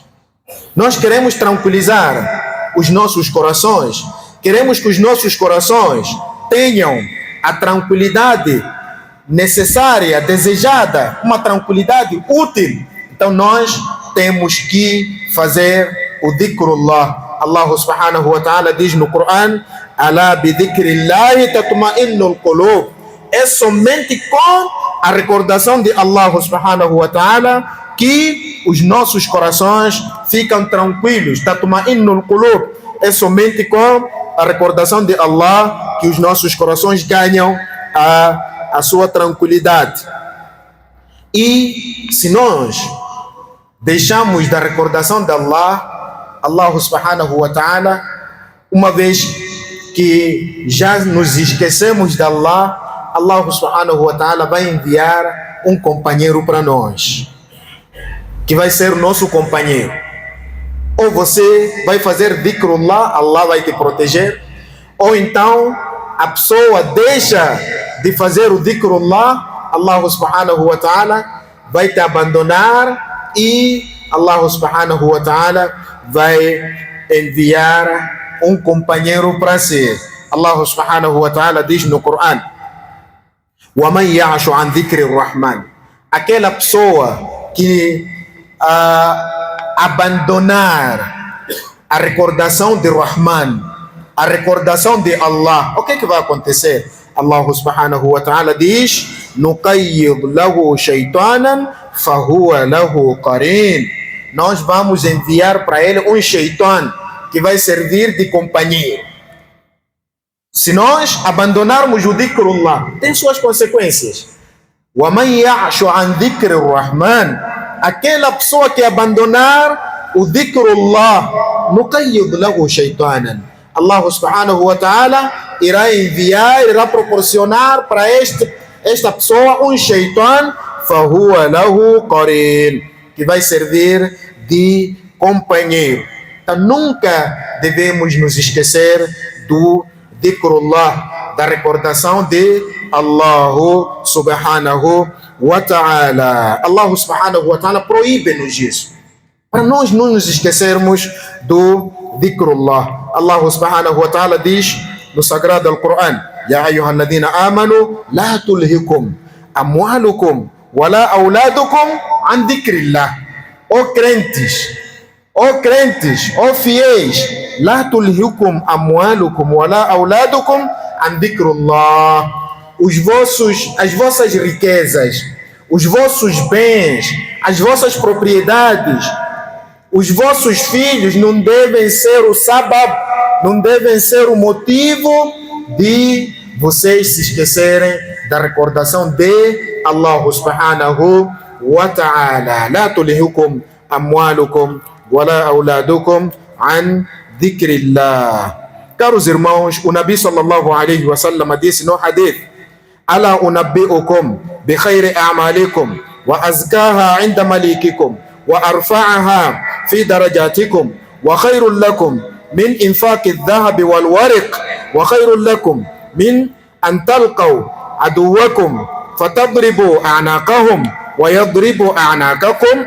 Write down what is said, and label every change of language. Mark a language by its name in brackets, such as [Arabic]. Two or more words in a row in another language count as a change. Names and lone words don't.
[Portuguese] Nós queremos tranquilizar os nossos corações, queremos que os nossos corações tenham a tranquilidade necessária, desejada, uma tranquilidade útil. Então nós temos que fazer o dhikrullah. Allah [Arabic] سبحانه وتعالى [Portuguese] diz no Quran: [Arabic] ألا بذكر الله تطمئن القلوب, [Portuguese] é somente com a recordação de Allah [Arabic] سبحانه وتعالى [Portuguese] que os nossos corações ficam tranquilos. [Arabic] تطمئن القلوب, [Portuguese] é somente com a recordação de Allah que os nossos corações ganham a sua tranquilidade. E se nós deixamos da recordação de Allah [Arabic] سبحانه وتعالى, [Portuguese] uma vez que já nos esquecemos de Allah [Arabic] سبحانه وتعالى [Portuguese] vai enviar um companheiro para nós, que vai ser o nosso companheiro. Ou você vai fazer dhikrullah, Allah vai te proteger, ou então a pessoa deixa de fazer o dhikrullah, Allah [Arabic] سبحانه وتعالى [Portuguese] vai te abandonar e Allah [Arabic] سبحانه وتعالى [Portuguese] vai enviar um companheiro para si. Allah [Arabic] سبحانه وتعالى [Portuguese] diz no Quran: [Arabic] وَمَنْ يَعْشُ عَنْ ذِكْرِ الرَّحْمَنِ, [Portuguese] aquela pessoa que abandonar a recordação de Rahman, a recordação de Allah, o que vai acontecer? Allah [Arabic] سبحانه وتعالى [Portuguese] diz: [Arabic] نُقَيِّضْ لَهُ شَيْطَانًا فَهُوَ لَهُ قَرِينٌ, [Portuguese] nós vamos enviar para ele um shaitan que vai servir de companheiro. Se nós abandonarmos o dhikrullah, tem suas consequências. [Arabic] وَمَنْ يَعْشُ عَنْ ذِكْرِ الرَّحْمَنِ, [Portuguese] aquela pessoa que abandonar o dhikrullah, [Arabic] نُقَيِّضْ لَهُ شَيْطَانًا, [Portuguese] Allah [Arabic] سبحانه وتعالى [Portuguese] irá enviar, irá proporcionar para esta pessoa um shaitan, [Arabic] فهو له قرين, [Portuguese] que vai servir de companheiro. Então nunca devemos nos esquecer do dhikrullah, da recordação de Allah [Arabic] سبحانه وتعالى. [Portuguese] Allah [Arabic] سبحانه وتعالى [Portuguese] proíbe-nos isso, para nós não nos esquecermos do dhikrullah. Allah [Arabic] سبحانه وتعالى [Portuguese] diz no sagrado Al-Quran: [Arabic] يا أيها الذين آمنوا لا تلهكم أموالكم ولا أولادكم عن ذكر الله. [Portuguese] Ó crentes, ó fiéis, [Arabic] لا تلهكم أموالكم ولا أولادكم عن ذكر الله. [Portuguese] As vossas riquezas, os vossos bens, as vossas propriedades, os vossos filhos não devem ser o sabab, não devem ser o motivo de vocês se esquecerem da recordação de Allah [Arabic] سبحانه وتعالى. لا تلهكم أموالكم ولا أولادكم عن ذكر الله. [Portuguese] Caros irmãos, o Nabi [Arabic] صلى الله عليه وسلم [Portuguese] disse no hadith: [Arabic] ألا أنبئكم بخير أعمالكم وأزكاها عند مليككم وأرفعها في درجاتكم وخير لكم من إنفاق الذهب والورق وخير لكم من أن تلقوا عدوكم فتضربوا أعناقهم ويضربوا أعناقكم.